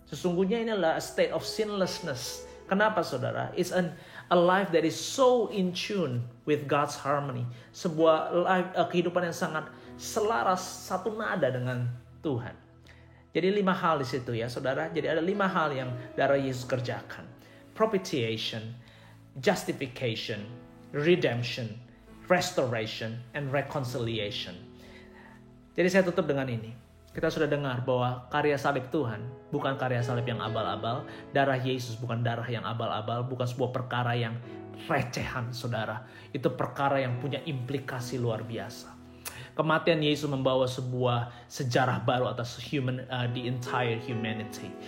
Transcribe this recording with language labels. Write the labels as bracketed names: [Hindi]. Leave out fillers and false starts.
[Indonesian] Sesungguhnya ini adalah [English] a state of sinlessness. [Indonesian] Kenapa, saudara? [English] It's a life that is so in tune with God's harmony. [Indonesian] Sebuah kehidupan yang sangat selaras, satu nada dengan Tuhan. Jadi 5 hal di situ ya, saudara. Jadi ada 5 hal yang darah Yesus kerjakan. [English] Propitiation, justification, redemption, restoration, and reconciliation. [Indonesian] Jadi saya tutup dengan ini. Kita sudah dengar bahwa karya salib Tuhan bukan karya salib yang abal-abal. Darah Yesus bukan darah yang abal-abal. Bukan sebuah perkara yang recehan, saudara. Itu perkara yang punya implikasi luar biasa. Kematian Yesus membawa sebuah sejarah baru atas [English] the entire humanity.